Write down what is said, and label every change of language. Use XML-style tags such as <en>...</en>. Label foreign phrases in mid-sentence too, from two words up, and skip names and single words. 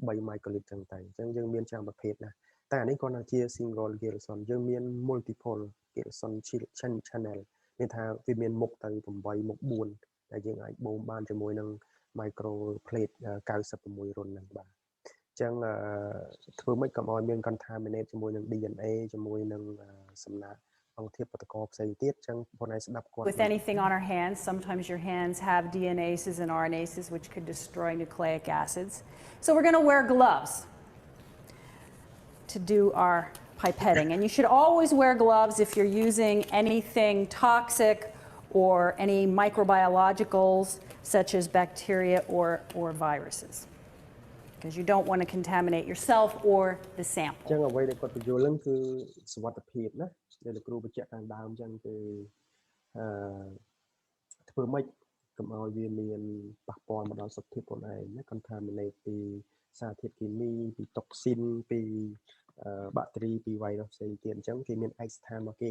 <km>3 microliter ចឹងទៅអញ្ចឹងយើងមានច្រើនប្រភេទណាតែអានេះគ្រាន់តែជា single Gilson យើងមាន</km> <en>multiple Gilson channel</en> <km>មានថាវាមានមុខទៅ8មុខ4ដែលយើងអាចបូមបានជាមួយនឹង</km> <en>micro plate</en> <km>96រុនហ្នឹងបាទចឹងធ្វើម៉េចកុំឲ្យមាន contaminate ជាមួយនឹង DNA ជាមួយនឹងសំណាក់អង្គធាតុបតកផ្សេងទៀតចឹងបងឯងស្ដាប់គាត់</km> <en>With anything on our hands, sometimes your hands have DNases and RNases which could destroy nucleic acids. So we're going to wear gloves to do our pipetting. And you should always wear gloves if you're using anything toxic or any microbiologicals such as bacteria or viruses. Because you don't want to contaminate yourself or the sample.</en> <km>ចឹងអ្វីដែលគាត់បញ្យល់ហ្នឹងគឺសុវត្ថិភាពណាដែលលោកគ្រូបញ្ជាក់ខាងដើមចឹងគឺធ្វើម៉េចកុំឲ្យវាមានប៉ះពាល់មកដល់សុខភាពខ្លួនឯងណា contaminate ពីសារធាតុគីមីពី toxin ពីបាក់តេរីពី virus ផ្សេងទៀតអញ្ចឹងគេមានឯកសណ្ឋានរបស់គេ</km>